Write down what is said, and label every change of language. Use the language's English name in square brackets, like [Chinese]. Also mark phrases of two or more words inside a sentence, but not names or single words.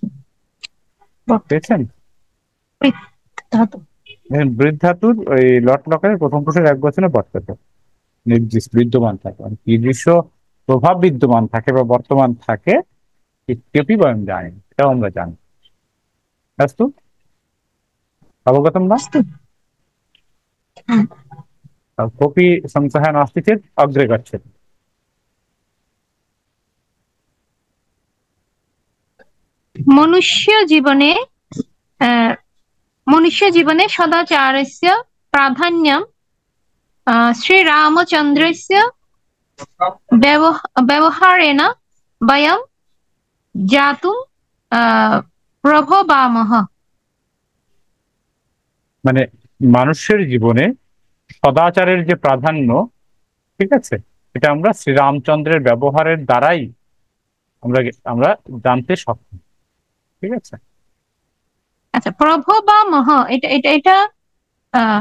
[Bangla] পেয়েছেন? ধাতু। দেখেন বৃদ্ধাতুর ওই লট লকারের প্রথম পুরুষের এক বছরে বর্ততে নির্দিষ্ট বিদ্যমান থাকে, মানে কি দৃশ্য প্রভাব বিদ্যমান থাকে বা বর্তমান থাকে, [Sanskrit] ইত্যপি বয়ম [Bangla] জানি, এটাও আমরা জানি। [Sanskrit] अस्तु, अवगतं वा? अस्तु। হুম। कोऽपि संशयः नास्ति चेत् अग्रे गच्छति। मनुष्य जीवने मनुष्य जीवने सदाचारस्य प्राधान्यं श्रीरामचन्द्रस्य व्यवहारेण वयं ज्ञातुं प्रभवामः। [Bangla] মানে মানুষের জীবনে সদাচারের যে প্রাধান্য, ঠিক আছে, এটা আমরা শ্রীরামচন্দ্রের ব্যবহারের দ্বারাই আমরা আমরা জানতে সক্ষম, ঠিক আছে? আচ্ছা, প্রভবামহ, এটা আহ